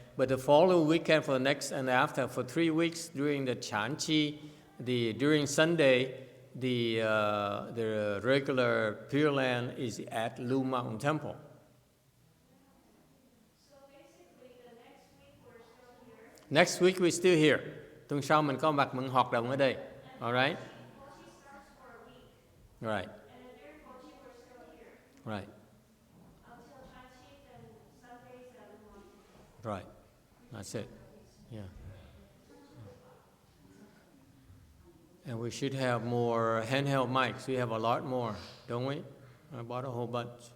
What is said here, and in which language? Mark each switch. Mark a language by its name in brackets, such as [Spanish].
[English] But the following weekend for the next and after for 3 weeks during the Chanchi, during Sunday, the regular Pure Land is at Lu Mountain Temple. So basically, the next week we're still here. Next week we're still here. [Vietnamese] Tuần sau mình có mặt mình hoạt động ở đây. [English] All right? Kochi starts for a week. Right. And then during Kochi we're still here. Right. Until Chanchi, then Sundays at Lu Mountain. Right. That's it. Yeah. And we should have more handheld mics. We have a lot more, don't we? I bought a whole bunch.